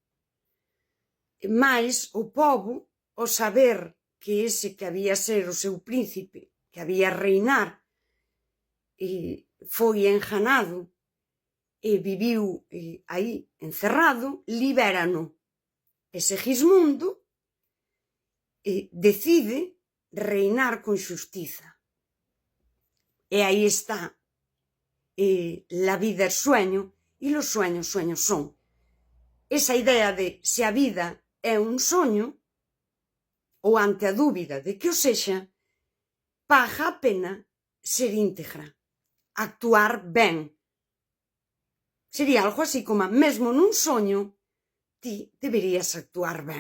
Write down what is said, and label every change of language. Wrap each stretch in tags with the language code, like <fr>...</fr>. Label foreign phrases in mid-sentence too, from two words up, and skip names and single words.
<gl>Mais o pobo, o saber que ese que había ser o seu príncipe, que había reinar, foi enjanado e viviu aí encerrado, libérano. E Segismundo decide reinar con xustiza. E aí está</gl> <es>la vida es sueño e los sueños sueños son.</es> <gl>Esa idea de se a vida é un soño, ou ante a dúbida de que o sexa, paga a pena ser íntegra, actuar ben. Sería algo así como, mesmo nun soño, ti deberías actuar ben.</gl>